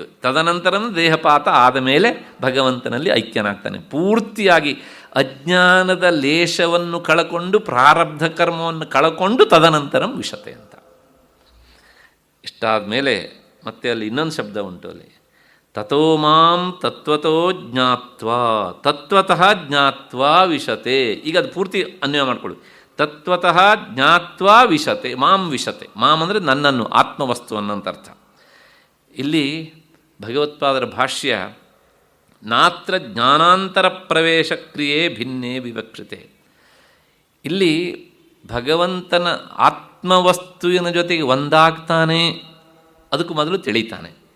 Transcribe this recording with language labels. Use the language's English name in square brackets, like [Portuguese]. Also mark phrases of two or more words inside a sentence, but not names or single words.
[Kannada] ತದನಂತರಂ ದೇಹಪಾತ ಆದ ಮೇಲೆ ಭಗವಂತನಲ್ಲಿ ಐಕ್ಯನಾಗ್ತಾನೆ. ಪೂರ್ತಿಯಾಗಿ ಅಜ್ಞಾನದ ಲೇಷವನ್ನು ಕಳಕೊಂಡು ಪ್ರಾರಬ್ಧ ಕರ್ಮವನ್ನು ಕಳಕೊಂಡು [Sanskrit] ತದನಂತರಂ ವಿಶತೆ [Kannada] ಅಂತ. ಇಷ್ಟಾದ ಮೇಲೆ ಮತ್ತೆ ಅಲ್ಲಿ ಇನ್ನೊಂದು ಶಬ್ದ ಉಂಟು ಅಲ್ಲಿ, [Sanskrit] ತಥೋ ಮಾಂ ತತ್ವತೋ ಜ್ಞಾತ್ವಾ, ತತ್ವತಃ ಜ್ಞಾತ್ವಾ ವಿಶತೆ. [Kannada] ಈಗ ಅದು ಪೂರ್ತಿ ಅನ್ವಯ ಮಾಡಿಕೊಳ್ಳಿ. [Sanskrit] ತತ್ವತಃ ಜ್ಞಾತ್ವಾ ವಿಶತೆ, ಮಾಂ ವಿಶತೆ. [Kannada] ಮಾಂ ಅಂದರೆ ನನ್ನನ್ನು, ಆತ್ಮವಸ್ತು ಅನ್ನೋಂಥ ಅರ್ಥ. ಇಲ್ಲಿ ಭಗವತ್ಪಾದರ ಭಾಷ್ಯ, [Sanskrit] ನಾತ್ರ ಜ್ಞಾನಾಂತರ ಪ್ರವೇಶ ಕ್ರಿಯೆ ಭಿನ್ನೇ ವಿವಕ್ಷತೆ. [Kannada] ಇಲ್ಲಿ ಭಗವಂತನ ಆತ್ಮವಸ್ತುವಿನ ಜೊತೆಗೆ ಒಂದಾಗ್ತಾನೆ, ಅದಕ್ಕೂ ಮೊದಲು ತಿಳಿತಾನೆ.